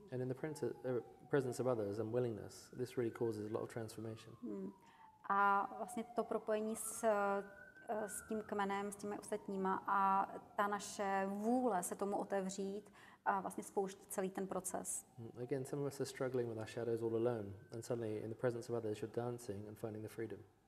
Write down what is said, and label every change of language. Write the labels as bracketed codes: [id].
[en] And in the presence of others and willingness, this really causes a lot of transformation. [cs] A vlastně to propojení s tím kmenem, s těmi ostatníma a ta naše vůle se tomu otevřít a vlastně spouští celý ten proces. [en] Again, some of us are struggling with our shadows all alone, and suddenly in the presence of others you're dancing and finding the freedom.